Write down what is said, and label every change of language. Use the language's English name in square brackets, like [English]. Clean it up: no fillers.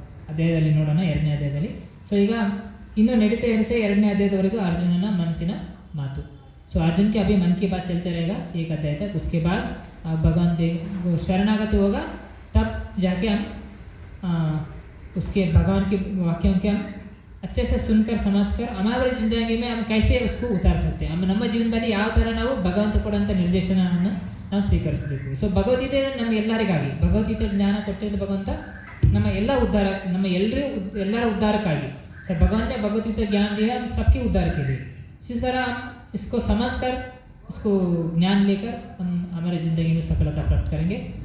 [Kannada] ಅಧ್ಯಾಯದಲ್ಲಿ ನೋಡೋಣ 2ನೇ ಅಧ್ಯಾಯದಲ್ಲಿ ಸೊ ಈಗ ಇನ್ನೂ ನಡೀತಾ ಇರುತ್ತೆ 2ನೇ अध्यायದವರೆಗೂ अर्जुन मनसिन मातु [Hindi] सो अर्जुन के अभी मन की बात चलते रहेगा 1 अध्याय तक उसके बाद भगवान शरणागति होगा तब जाके हम उसके भगवान के वाक्यों के हम अच्छे से सुनकर समझकर हमारे ज़िंदगी में हम कैसे उसको उतार सकते हैं हम [Kannada] ನಮ್ಮ ಜೀವನದಲ್ಲಿ ಯಾವ ಥರ ನಾವು ಭಗವಂತ ಕೊಡುವಂಥ ನಿರ್ದೇಶನವನ್ನು ನಾವು ಸ್ವೀಕರಿಸಬೇಕು ಸೊ ಭಗವದ್ಗೀತೆ ನಮಗೆಲ್ಲರಿಗಾಗಿ ಭಗವದ್ಗೀತೆ ಜ್ಞಾನ ಕೊಟ್ಟಿದ್ದು ಭಗವಂತ ನಮ್ಮ ಎಲ್ಲ उद्धार ನಮ್ಮ ಎಲ್ಲರ उद्धारಕ್ಕಾಗಿ। [Hindi] सर भगवान ने भगवत गीता ज्ञान दिया हम सबके उद्धार के लिए। इसी तरह हम इसको समझकर इसको ज्ञान लेकर हम हमारे ज़िंदगी में सफलता प्राप्त करेंगे।